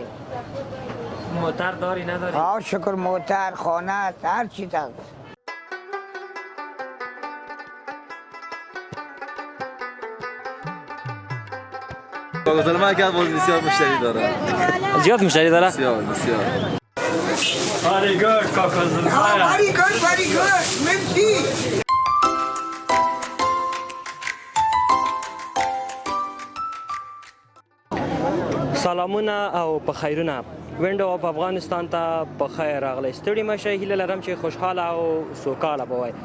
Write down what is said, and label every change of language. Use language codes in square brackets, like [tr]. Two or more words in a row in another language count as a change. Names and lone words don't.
[fa] موتر داری نداری؟ آه شکر موتر، خانه، هر چیز هست. من که باز بسیار مشتری داره. زیاد مشتری داره؟ بسیار. [en] Very good, کاکا زلمه. Very good. [fa] مرسی. [ps] سلامونه او په خیرونه وینډو اف افغانستان ته په خیر راغلی. ستړي مشه، هیله لرم چې خوشحاله او سوکاله به وای.